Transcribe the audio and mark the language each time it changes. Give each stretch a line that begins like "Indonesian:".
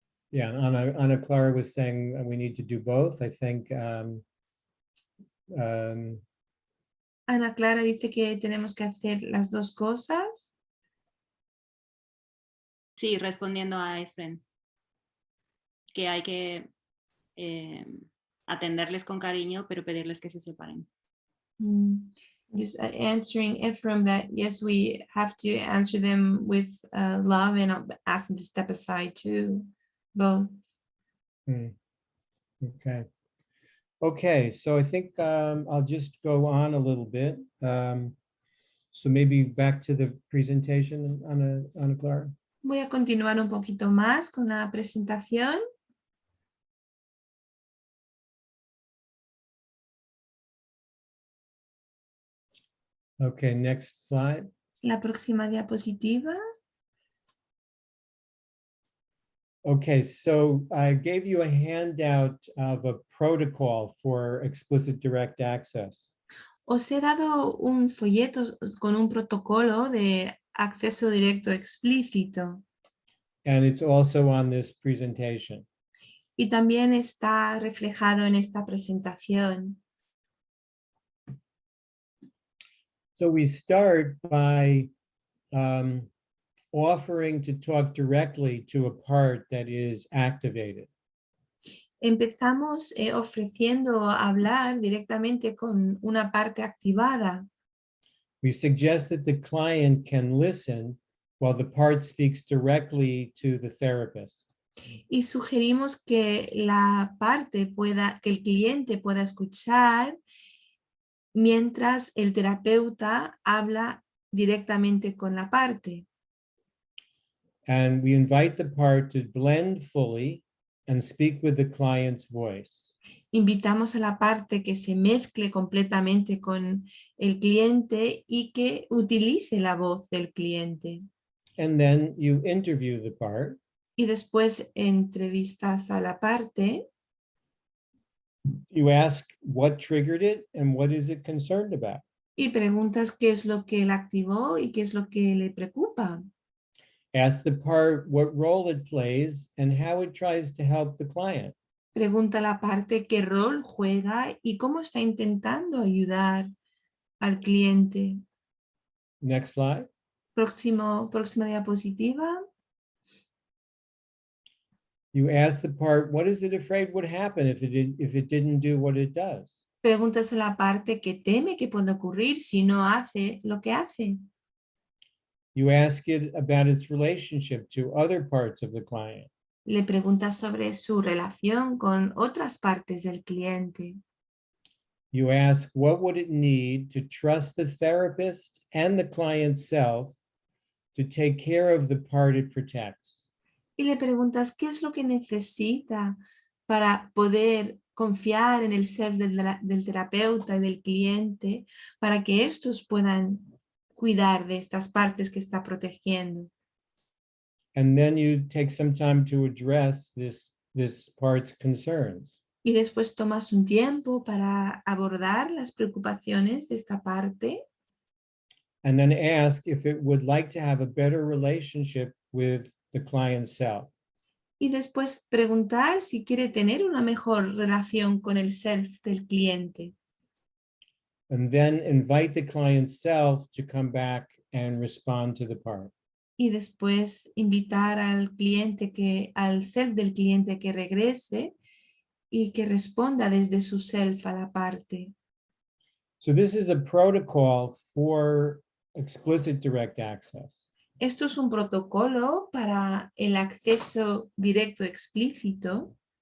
English: Yeah, Ana Clara was saying we need to do both. I think
Spanish: Ana Clara dice que tenemos que hacer las dos cosas. Sí, respondiendo a Efren, que hay que atenderles con cariño, pero pedirles que se separen.
English: Just answering Ephraim that yes, we have to answer them with love and ask them to step aside too, both. Okay. Okay, so I think I'll just go on a little bit. So maybe back to the presentation, Ana Clara.
Spanish: Voy a continuar un poquito más con la presentación.
English: Okay, next slide.
Spanish: La próxima diapositiva.
English: Okay, so I gave you a handout of a protocol for explicit direct access.
Spanish: Os he dado un folleto con un protocolo de acceso directo explícito.
English: And it's also on this presentation.
Spanish: Y también está reflejado en esta presentación.
English: So we start by offering to talk directly to a part that is activated.
Spanish: Empezamos ofreciendo hablar directamente con una parte activada.
English: We suggest that the client can listen while the part speaks directly to the therapist.
Spanish: Y sugerimos que que el cliente pueda escuchar mientras el terapeuta habla directamente con la parte.
English: And we invite the part to blend fully and speak with the client's voice.
Spanish: invitamos a la parte que se mezcle completamente con el cliente y que utilice la voz del cliente.
English: And then you interview the part.
Spanish: Y después entrevistas a la parte
English: You ask what triggered it and what is it concerned about.
Spanish: y preguntas qué es lo que la activó y qué es lo que le preocupa.
English: Ask the part what role it plays and how it tries to help the client.
Spanish: Pregunta a la parte qué rol juega y cómo está intentando ayudar al cliente.
English: Next slide.
Spanish: Próxima diapositiva.
English: You ask the part, what is it afraid would happen if it didn't do what it does?
Spanish: Preguntas a la parte que teme que puede ocurrir si no hace lo que hace.
English: You ask it about its relationship to other parts of the client.
Spanish: Le preguntas sobre su relación con otras partes del cliente.
English: You ask, what would it need to trust the therapist and the client self to take care of the part it protects?
Spanish: Y le preguntas qué es lo que necesita para poder confiar en el ser del terapeuta y del cliente para que estos puedan cuidar de estas partes que está protegiendo.
English: And then you take some time to address this part's concerns.
Spanish: Y después tomas un tiempo para abordar las preocupaciones de esta parte.
English: And then ask if it would like to have a better relationship with the client self.
Spanish: Y después preguntar si quiere tener una mejor relación con el self del cliente.
English: And then invite the client self to come back and respond to the part.
Spanish: Y después invitar al self del cliente que regrese y que responda desde su self a la parte.
English: So this is a protocol for explicit direct access.
Spanish: Esto es un protocolo para el acceso directo explícito.